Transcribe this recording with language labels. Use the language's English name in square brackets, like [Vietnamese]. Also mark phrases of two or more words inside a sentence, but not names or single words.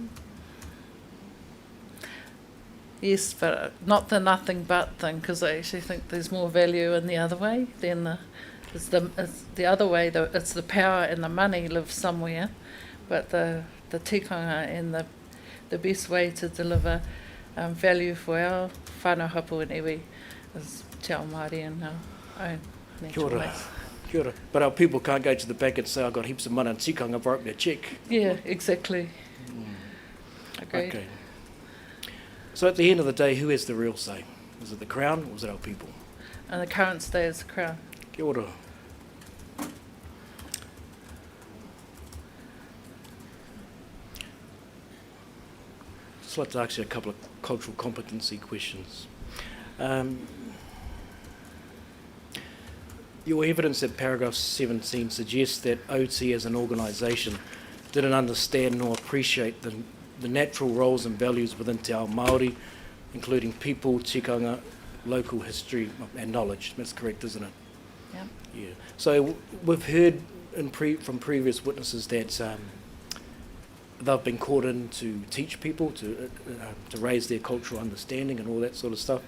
[English] Yes, but not the nothing but thing, because I actually think there's more value in the other way than it's the other way. It's the power and the money live somewhere, but the tikanga and the best way to deliver value for our [Māori] whānau hapu [English] and iwi is [Māori] te ao Māori [English] and our own natural [Māori] Kia ora. [English] ways. [Māori] Kia ora. [English] But our people can't go to the bank and say, I've got heaps of money in tikanga, I've wrote me a cheque. Yeah, exactly. Agreed. Okay. So at the end of the day, who has the real say? Was it the Crown or was it our people? And the current state is the Crown. [Māori] Kia ora. [English] Just like to ask you a couple of cultural competency questions. Your evidence at paragraph 17 suggests that OT as an organisation didn't understand nor appreciate the natural roles and values within [Māori] te ao Māori, [English] including people, tikanga, local history and knowledge. That's correct, isn't it? Yeah. Yeah. So we've heard from previous witnesses that they've been called in to teach people, to raise their cultural understanding and all that sort of stuff.